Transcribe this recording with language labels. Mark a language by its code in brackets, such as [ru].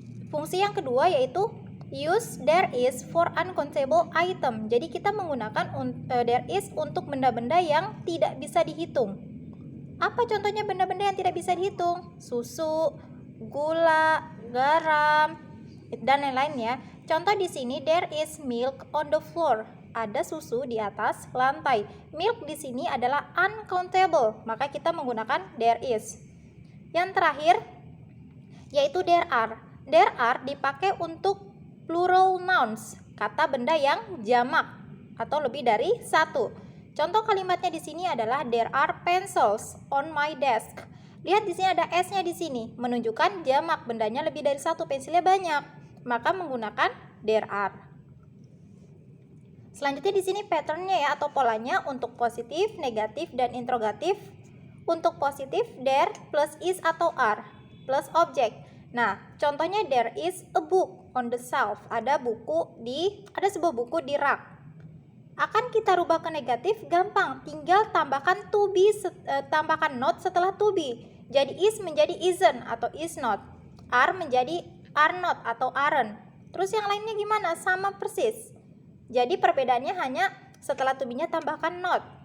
[id] Fungsi yang kedua yaitu [en] use there is for uncountable item. [id] Jadi kita menggunakan [en] there is [id] untuk benda-benda yang tidak bisa dihitung. Apa contohnya benda-benda yang tidak bisa dihitung? Susu, gula, garam, dan lain-lain ya. Contoh di sini [en] there is milk on the floor. [id] Ada susu di atas lantai. Milk di sini adalah uncountable, maka kita menggunakan [en] there is. [id] Yang terakhir yaitu there are. [en] There are [id] dipakai untuk [en] plural nouns, [id] kata benda yang jamak atau lebih dari satu. Contoh kalimatnya di sini adalah [en] there are pencils on my desk. [id] Lihat di sini ada s-nya di sini, menunjukkan jamak, bendanya lebih dari satu, pensilnya banyak, maka menggunakan there are. Selanjutnya di sini patternnya ya atau polanya untuk positif, negatif, dan interrogatif. Untuk positif there plus is atau are plus objek. Nah, contohnya [en] there is a book on the shelf. [id] Ada sebuah buku di rak. Akan kita rubah ke negatif gampang, tinggal tambahkan to be, tambahkan not setelah to be. Jadi is menjadi isn't atau is not. Are menjadi are not atau aren't. Terus yang lainnya gimana? Sama persis. Jadi perbedaannya hanya setelah to be-nya tambahkan not.